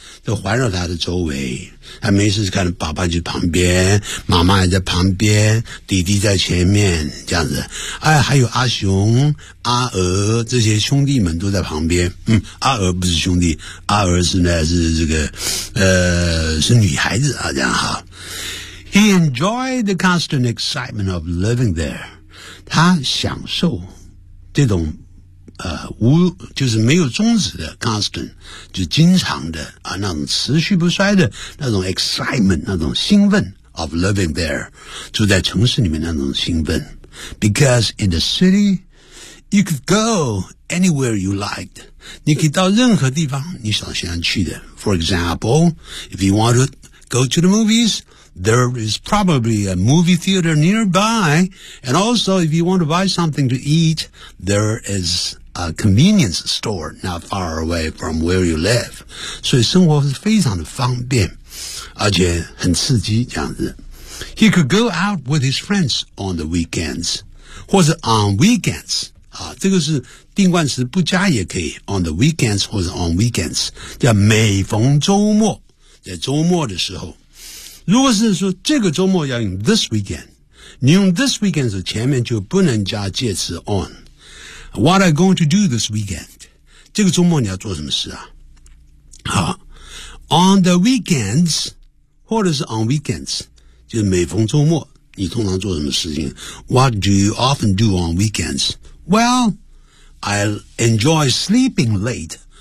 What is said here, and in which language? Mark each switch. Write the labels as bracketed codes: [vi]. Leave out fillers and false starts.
[zh] 就环绕他的周围，他没事看爸爸就旁边，妈妈也在旁边，弟弟在前面这样子。哎，还有阿雄、阿娥这些兄弟们都在旁边。嗯，阿娥不是兄弟，阿娥是呢是这个是女孩子啊，这样哈。 [en] He enjoyed the constant excitement of living there. [zh] 他享受这种无就是没有终止的 [en] constant [zh] 就是经常的啊那种持续不衰的那种 [en] excitement [zh] 那种兴奋 [en] of living there [zh] 住在城市里面那种兴奋 [en] because in the city you could go anywhere you liked [zh] 你可以到任何地方你想想去的 [en] for example if you want to go to the moviesThere is probably a movie theater nearby. And also, if you want to buy something to eat, there is a convenience store not far away from where you live. [zh] 所以生活是非常的方便，而且很刺激这样子。 [en] He could go out with his friends on the weekends, [zh] 或者 [en] on weekends. [zh] 这个是定冠词不加也可以 [en] on the weekends [zh] 或者 [en] on weekends, [zh] 叫每逢周末，在周末的时候。如果是说这个周末要用 [en] this weekend, [zh] 你用 this weekend 的前面就不能加介词 on. [en] What are you going to do this weekend? [zh] 这个周末你要做什么事啊？好 , [en] on the weekends, [zh] 或者是 [en] on weekends, [zh] 就是每逢周末你通常做什么事情 ? [en] What do you often do on weekends? Well, I enjoy sleeping late.